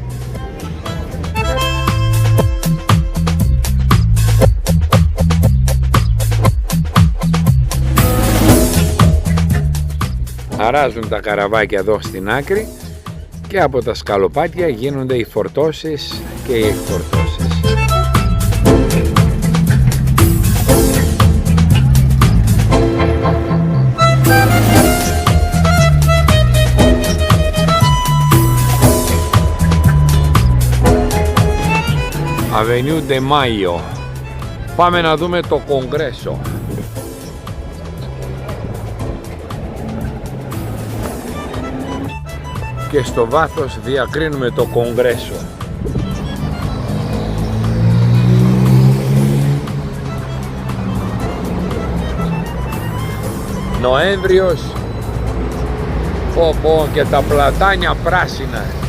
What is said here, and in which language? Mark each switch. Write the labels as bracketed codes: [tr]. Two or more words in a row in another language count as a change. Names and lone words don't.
[el] Αράζουν τα καραβάκια εδώ στην άκρη και από τα σκαλοπάτια γίνονται οι φορτώσεις και οι εκφορτώσεις. Avenue de Mayo. Πάμε να δούμε το Κογκρέσο. Και στο βάθος διακρίνουμε το Κογκρέσο. Νοέμβριος, πω και τα πλατάνια πράσινα.